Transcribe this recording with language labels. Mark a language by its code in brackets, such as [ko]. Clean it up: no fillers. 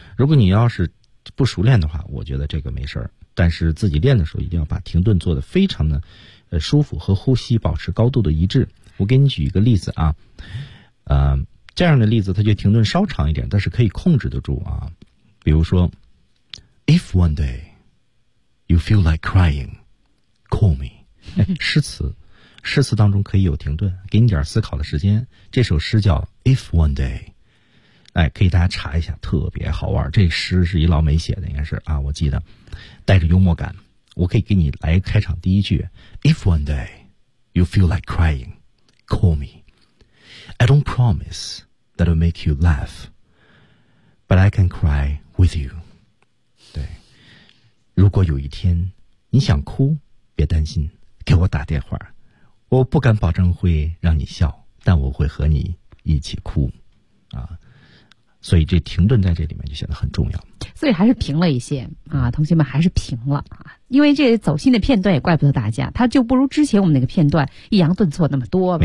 [zh] 如果你要是不熟练的话，我觉得这个没事儿。但是自己练的时候一定要把停顿做得非常的舒服，和呼吸保持高度的一致。我给你举一个例子啊，这样的例子它就停顿稍长一点，但是可以控制得住啊。比如说 [en] If one day you feel like crying, call me. [zh] 诗词当中可以有停顿，给你点思考的时间。这首诗叫 If one day，哎，可以大家查一下，特别好玩。这诗是一老美写的，应该是啊，我记得带着幽默感。我可以给你来开场第一句 ： [en] If one day you feel like crying, call me. I don't promise that I'll make you laugh, but I can cry with you. [zh] 对，如果有一天你想哭，别担心，给我打电话。我不敢保证会让你笑，但我会和你一起哭，啊。所以这停顿在这里面就显得很重要，所以还是平了一些啊，同学们还是平了啊，因为这走心的片段也怪不得大家，他就不如之前我们那个片段抑扬顿挫那么多吧，